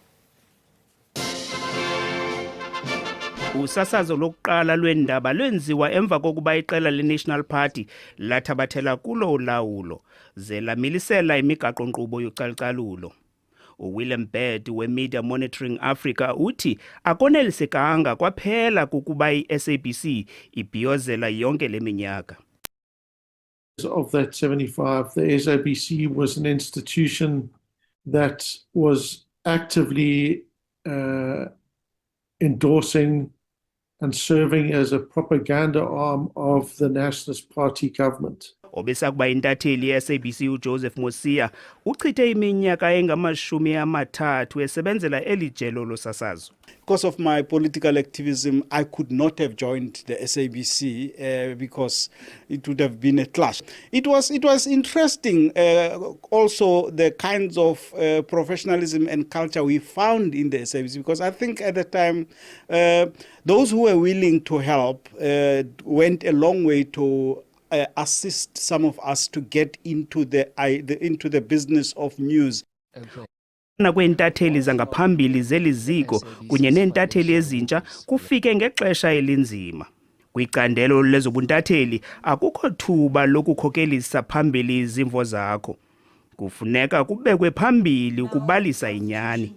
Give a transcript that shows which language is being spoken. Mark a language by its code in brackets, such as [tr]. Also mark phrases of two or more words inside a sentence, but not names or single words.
[xh] Usasazo lokuqala lwendaba lwenziwa emva kokuba iqela le-National Party lathabathela kulo ulawulo ze lamilisela imigaqo-nkqubo yocalucalulo. uWilliam Bird we-Media Monitoring Africa uthi akonelisekanga kwaphela kukuba i-SABC ibhiyozela yonke le minyaka. [en] Of that 75, the SABC was an institution that was actively endorsing and serving as a propaganda arm of the Nationalist Party government. [xh] Obesakuba intatheli ye-SABC uJoseph Mosia uchithe iminyaka engama-30 esebenzela eli jelo losasazo. [en] Because of my political activism, I could not have joined the SABC because it would have been a clash. It was interesting also the kinds of professionalism and culture we found in the SABC, because I think at the time those who were willing to help went a long way to assist some of us to get into the business of news. [xh] Nakwentatheli zangaphambili zeliziko kunye nentatheli ezintsha kufike ngexesha elinzima. Kwicandelo lezobuntatheli akukho thuba lokukhokelisa phambili izimvo zakho. Kufuneka kubekwe phambili ukubalisa inyani.